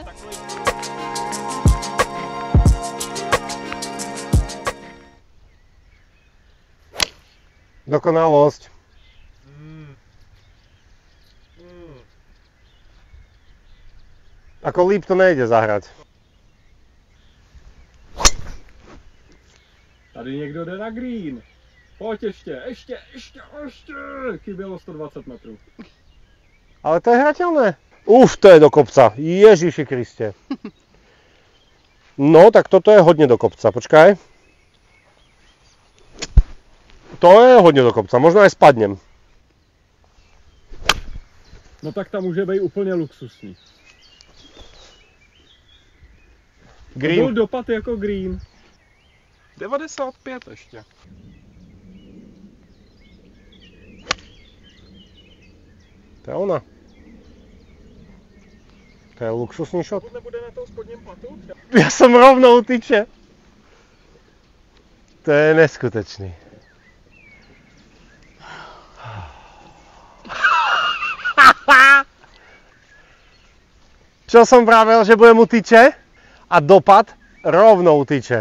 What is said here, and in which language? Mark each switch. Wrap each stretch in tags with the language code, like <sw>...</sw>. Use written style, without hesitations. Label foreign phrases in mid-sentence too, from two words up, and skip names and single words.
<sk>Dokonalosť. Ako líp to nejde zahrať.</sk> <cs>Tady někdo jde na green. Pojď ještě. Chybělo 120 metrů.</cs> <sk>Ale to je hrateľné. To je do kopca.</sk> <cs>Ježiši Kriste.</cs> <sk>No, tak toto je hodne do kopca. Počkaj. To je hodne do kopca. Možno aj spadnem.</sk> <cs>No tak tam může být úplně luxusní. Green. To byl dopad jako green. 95 ještě. To je ona.</cs> <sk>To je luxusný shot.</sk> <cs>Nebude na tom spodním platu?</cs> <sk>Ja som rovno u tyče. To je neskutečný. Čo som vravel, že budem u tyče a dopad rovno u tyče.</sk>